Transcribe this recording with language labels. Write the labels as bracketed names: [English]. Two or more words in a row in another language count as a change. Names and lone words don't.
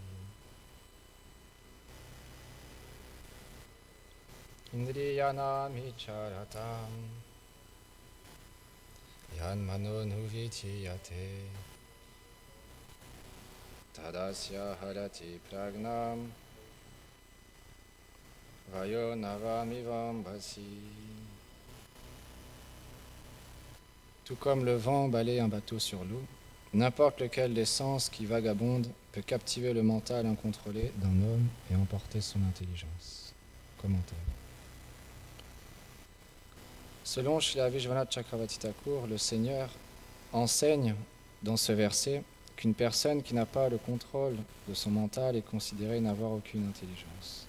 [Sanskrit] इन्द्रियाणाम् चरताम् यन्मनो नुविधीयते तदस्य हरति प्रज्ञाम् वयो नवम् इवम् भसि. [French] Tout comme le vent balaye un bateau sur l'eau, n'importe lequel des sens qui vagabonde peut captiver le mental incontrôlé d'un homme et emporter son intelligence. Commentaire. Selon Srila Vishwanath Chakravarti Thakur, le Seigneur enseigne dans ce verset qu'une personne qui n'a pas le contrôle de son mental est considérée n'avoir aucune intelligence.